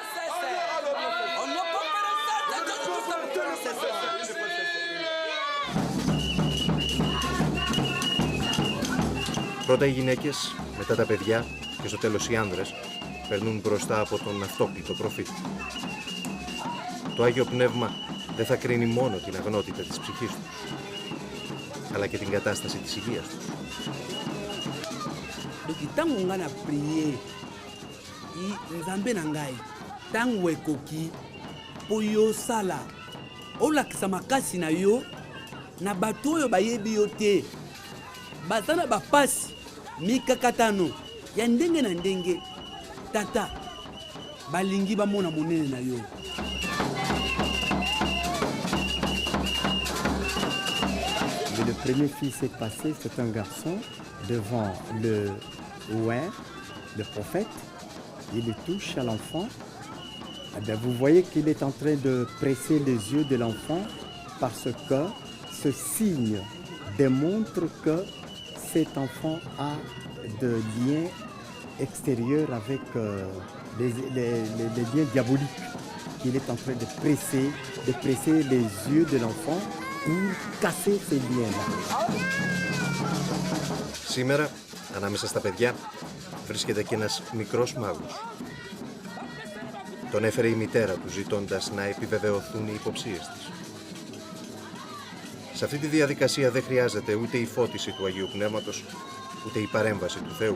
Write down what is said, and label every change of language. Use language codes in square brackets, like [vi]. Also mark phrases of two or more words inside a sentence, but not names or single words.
[el] Πρώτα οι γυναίκες, μετά τα παιδιά και στο τέλος οι άνδρες περνούν μπροστά από τον αυτόκλητο προφήτη. Το Άγιο Πνεύμα δεν θα κρίνει μόνο την αγνότητα της ψυχής τους, αλλά και την κατάσταση της υγείας τους. [ln] Doki tango nga na prier nzambe na ngai tango ekoki po yo sala olakisa makasi na yo na bato oyo bayebi yo te baza na bapasi mikakatano ya ndenge na ndenge tata balingi bamona monene na yo. [fr] Le premier fils s'est passé, c'est un garçon devant le ouin, le prophète. Il le touche à l'enfant. Eh bien, vous voyez qu'il est en train de presser les yeux de l'enfant parce que ce signe démontre que cet enfant a de liens extérieurs avec les liens diaboliques qu'il est en train de presser les yeux de l'enfant pour casser ces liens-là. [el] Σήμερα, ανάμεσα στα παιδιά, βρίσκεται και ένας μικρός μάγος. Τον έφερε η μητέρα του ζητώντας να επιβεβαιωθούν οι υποψίες της. Σε αυτή τη διαδικασία δεν χρειάζεται ούτε η φώτιση του Αγίου Πνεύματος, ούτε η παρέμβαση του Θεού.